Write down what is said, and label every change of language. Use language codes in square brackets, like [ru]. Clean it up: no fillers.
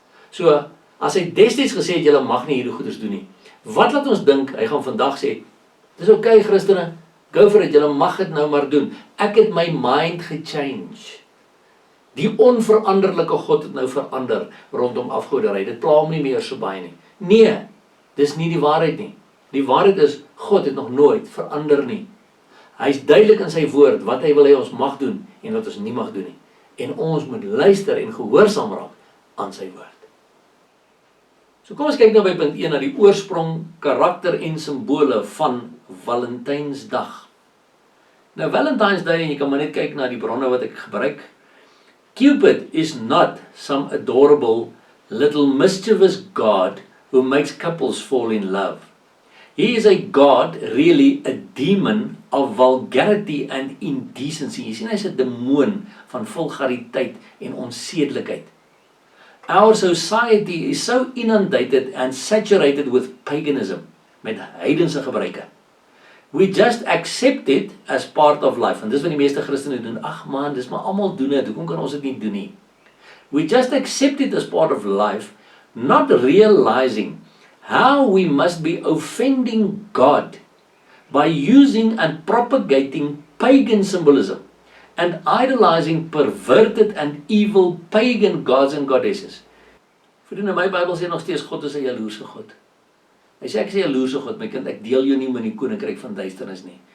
[af] So, as hy destyds gesê het, julle mag nie hierdie goeders doen nie, wat laat ons dink, hy gaan vandag sê, dis okay Christene, [en] go for it, [af] julle mag dit nou maar doen. Ek het my mind gechange. Die onveranderlike God het nou verander rondom afgoderry. Dit pla hom nie meer so baie nie. Nee, dis nie die waarheid nie. Die waarheid is, God het nog nooit verander nie. Hy is duidelik in sy woord, wat hy wil hê ons mag doen, en wat ons nie mag doen nie. En ons moet luister en gehoorsaam raak aan sy woord. So kom ons kyk nou by punt 1 na die oorsprong, karakter en simbole van Valentynsdag. Nou Valentynsdag, en jy kan maar net kyk na die bronne wat ek gebruik. [en] Cupid is not some adorable little mischievous god who makes couples fall in love. He is a god, really a demon of vulgarity and indecency. [af] Jy sien, hy is 'n demoon van vulgariteit en onsedelikheid. [en] Our society is so inundated and saturated with paganism, [af] met heidense gebruike. [en] We just accept it as part of life. [af] En dis wat die meeste Christene doen. Ag man, dis maar almal doen dit. Hoekom kan ons dit nie doen nie? [en] We just accept it as part of life, not realizing how we must be offending God by using and propagating pagan symbolism and idolizing perverted and evil pagan gods and goddesses. [af] Vriende, my Bybel sê nog steeds God is 'n jaloerse God. Hy sê ek is 'n jaloerse God, my kind, ek deel jou nie met die koninkryk van duisternis nie.